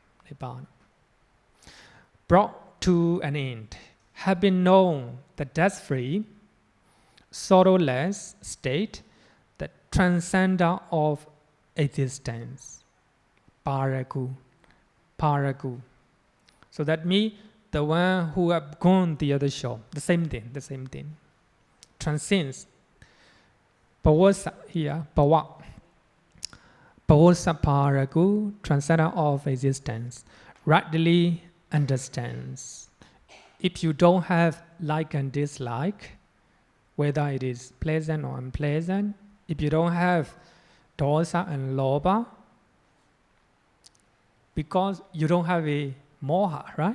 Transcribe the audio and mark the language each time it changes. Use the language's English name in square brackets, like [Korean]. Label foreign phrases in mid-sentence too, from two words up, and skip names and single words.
[English] Brought to an end, have been known the death-free, sorrowless state, the transcender of existence. Paragu. So that means the one who have gone the other shore, the same thing. Transcends. Pawasa here, pawa. [Pali] Pawasa paragu, [English] transcender of existence, rightly understands. If you don't have like and dislike, whether it is pleasant or unpleasant, if you don't have dosa and lobha, because you don't have a moha, right?